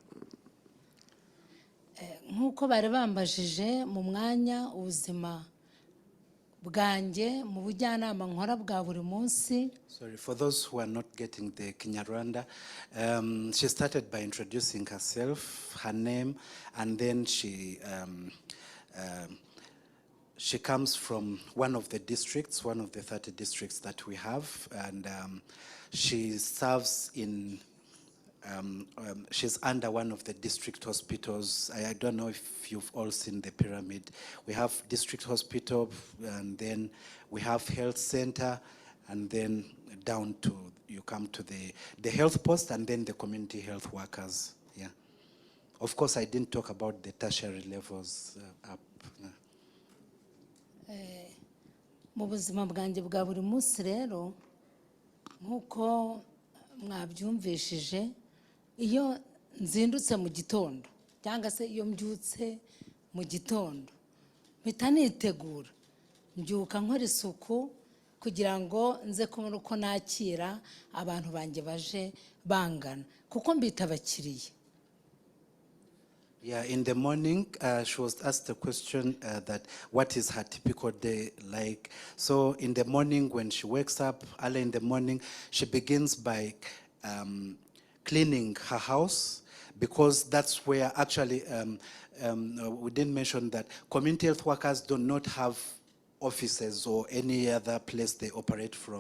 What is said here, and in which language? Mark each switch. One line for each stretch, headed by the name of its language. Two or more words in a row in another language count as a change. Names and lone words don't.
Kinyarwanda: Nk'uko bari bambajije mu mwanya ubuzima bwanjye mu bujyanama nkora bwa buri munsi.
English: Sorry, for those who are not getting the Kinyarwanda, she started by introducing herself, her name, and then she comes from one of the districts, one of the 30 districts that we have, and she serves in, she's under one of the district hospitals. I don't know if you've all seen the pyramid. We have district hospital, and then we have health center, and then down to, you come to the health post, and then the community health workers. Yeah. Of course, I didn't talk about the tertiary levels up.
Kinyarwanda: Mu buzima bwanjye bwa buri munsi rero, nk'uko mwabyumvishije, iyo nzindutse mu gitondo cyangwa se iyo mbyutse mu gitondo, mpita nitegura, mbyuka nkora isuku kugira ngo nze kubona uko nakira abantu banjye baje bangana, kuko mbita abakiriya.
English: Yeah, in the morning, she was asked the question that what is her typical day like. So in the morning, when she wakes up, early in the morning, she begins by cleaning her house, because that's where actually, we didn't mention that community health workers do not have offices or any other place they operate from.